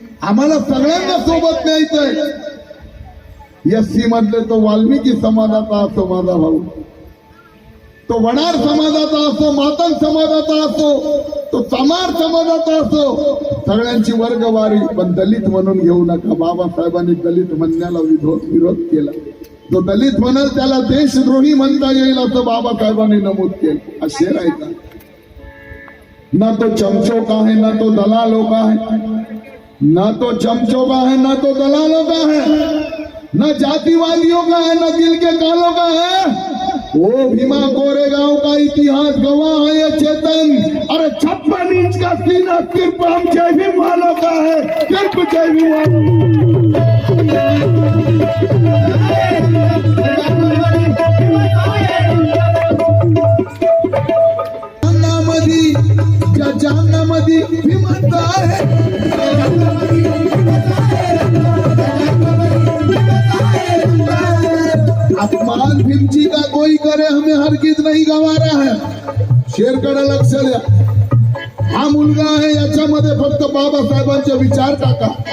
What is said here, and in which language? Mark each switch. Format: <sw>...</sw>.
<mr>आम्हाला सगळ्यांना सोबत न्यायचंय. एससी मधले तो वाल्मिकी समाजाचा असो माझा भाऊ, तो वडार समाजाचा असो, मातंग समाजाचा असो, तो चमार समाजाचा असो, सगळ्यांची वर्गवारी. पण दलित म्हणून घेऊ नका. बाबासाहेबांनी दलित म्हणण्याला विरोध केला. जो दलित म्हणाल त्याला देशद्रोही म्हणता येईल असं बाबासाहेबांनी नमूद केलं. असे आहे का?</mr> <hi>ना तो चमचों का है ना तो दलालों का है, ना तो चमचों का है ना तो दलालों का है, न जातिवादियों का है न दिल के कालों का है. वो भीमा कोरेगांव का इतिहास गवाह है ये चेतन. अरे 56 इंच का सीना सिर्फ हम जय भीम वालों का है, सिर्फ जय भीम वालों.</hi> <mr>जानामधी भीमाचा आहे.</mr> <hi>अपमान भीम जी का कोई करे हमें हरगिज नहीं गवारा है.</hi> <mr>शेरकडे लक्ष द्या. हा मुलगा आहे, याच्यामध्ये फक्त बाबासाहेबांचे विचार टाका.</mr>